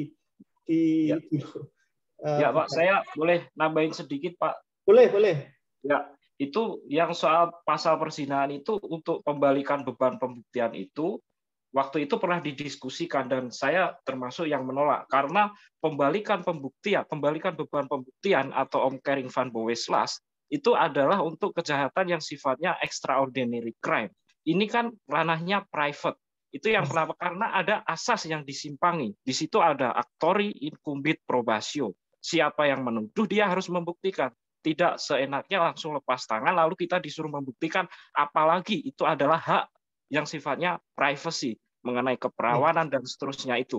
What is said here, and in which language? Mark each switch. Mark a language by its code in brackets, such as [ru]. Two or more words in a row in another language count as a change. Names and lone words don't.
[id] ya Pak, saya boleh nambahin sedikit Pak. Boleh. Ya, itu yang soal pasal perzinahan itu untuk pembalikan beban pembuktian itu waktu itu pernah didiskusikan dan saya termasuk yang menolak karena pembalikan beban pembuktian atau [nl] omkering van Boweslas [id] itu adalah untuk kejahatan yang sifatnya [en] extraordinary crime. [id] Ini kan ranahnya private. Itu yang kenapa? Karena ada asas yang disimpangi. Di situ ada [la] actori incumbit probatio. [id] Siapa yang menuduh dia harus membuktikan. Tidak seenaknya langsung lepas tangan lalu kita disuruh membuktikan, apalagi itu adalah hak yang sifatnya privacy mengenai keperawanan dan seterusnya itu.